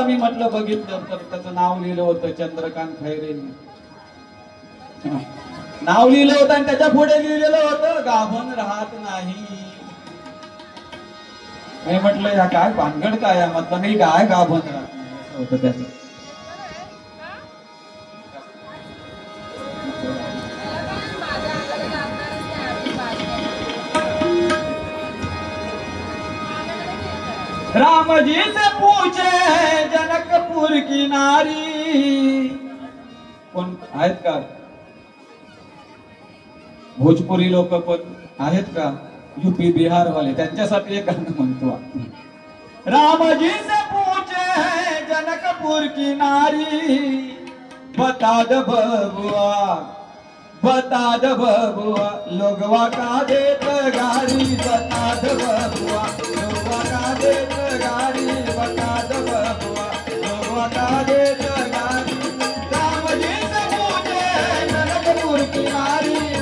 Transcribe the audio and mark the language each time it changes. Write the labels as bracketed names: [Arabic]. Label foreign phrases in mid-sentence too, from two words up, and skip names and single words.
[Marathi] मी म्हटलं बघितलं तर त्याचं नाव लिहिलं होतं चंद्रकांत खैरेंनी, नाव लिहिलं होतं आणि त्याच्या पुढे लिहिलेलं होतं गाभण राहत नाही. मी म्हटलं या काय भानगड काय म्हटलं, नाही काय गाभण राहत नाही असं होतं त्याचं. [Bhojpuri] राम जी से पूछे जनकपुर की नारी, [Marathi] कोण आहेत का भोजपुरी लोक पण आहेत का, यूपी बिहार वाले, त्यांच्यासाठी एक गाणं म्हणतो. [Bhojpuri] रामजी से पूछे जनकपुर की नारी, बता द बबुआ, बता द बबुआ, लोगवा का देत गारी, बता द बबुआ, लोगवा का देत गारी, बता द बबुआ, लोगवा का देत गारी. रामजी से पूछे जनकपुर की नारी,